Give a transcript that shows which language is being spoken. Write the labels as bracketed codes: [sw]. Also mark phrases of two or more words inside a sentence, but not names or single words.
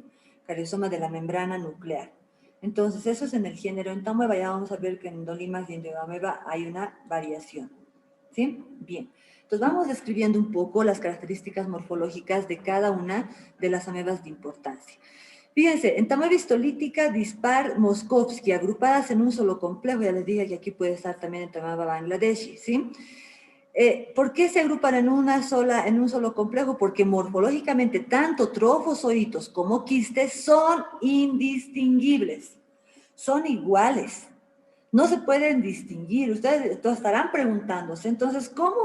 [es] Cariosoma de la membrana nuclear. Entonces, eso es en el género entamueva. Ya vamos a ver que en Endolimax y Endogameba hay una variación, ¿sí? Bien. Entonces, vamos describiendo un poco las características morfológicas de cada una de las amebas de importancia. Fíjense, entamueva histolítica, dispar, Moskovsky, agrupadas en un solo complejo. Ya les dije que aquí puede estar también entamueva bangladeshi, ¿sí? ¿Por qué se agrupan en un solo complejo? Porque morfológicamente tanto trofozoitos como quistes son indistinguibles, son iguales. No se pueden distinguir. Ustedes estarán preguntándose, entonces, ¿cómo?